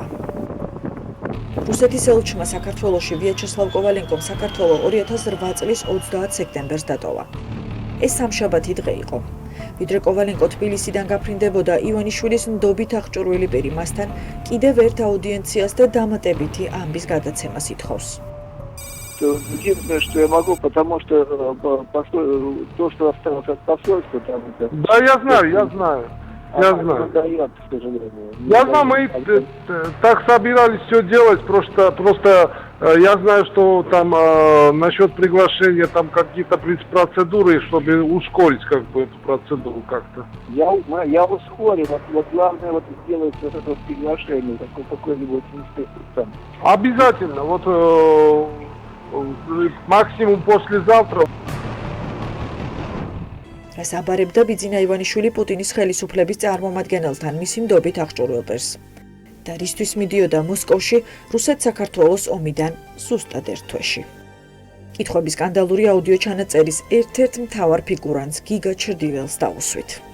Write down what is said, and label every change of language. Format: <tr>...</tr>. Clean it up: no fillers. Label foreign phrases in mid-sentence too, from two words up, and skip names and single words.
<ka>რუსეთის ელჩმა საქართველოში ვიაჩესლავ კოვალენკომ საქართველოს 2008 წლის 30 სექტემბერს დატოვა. ეს სამშაბათი დღე იყო. ვიდრე კოვალენკო თბილისიდან გაფრინდებოდა, ივანიშვილის ნდობით აღჭურვილი პირი მასთან კიდევ ერთ აუდიენციას და დამატებითი ამბის გადაცემას ითხოვს.</ka> <ru>Единственное, что я могу, потому что то, что осталось от посольства, там это... Да, я знаю. Я знаю, мы так собирались все делать, просто я знаю, что там насчет приглашения там какие-то процедуры, чтобы ускорить как бы эту процедуру как-то. Я ускорю, вот главное вот сделать вот это приглашение, какой-нибудь инспектор там. Обязательно, вот максимум послезавтра.</ru> <ka>ეს აბარებდა ბიძინა ივანიშვილი პუტინის ხელისუფლების წარმომადგენელთან მისი ნდობით აღჭურვილ პირს. და რისთვის მიდიოდა მოსკოვში რუსეთ-საქართველოს ომიდან ზუსტად ერთ თვეში. კითხვების სკანდალური აუდიო ჩანაწერის ერთ-ერთ მთავარ ფიგურანტს გიგა ჩრდილელს დაუსვით.</ka>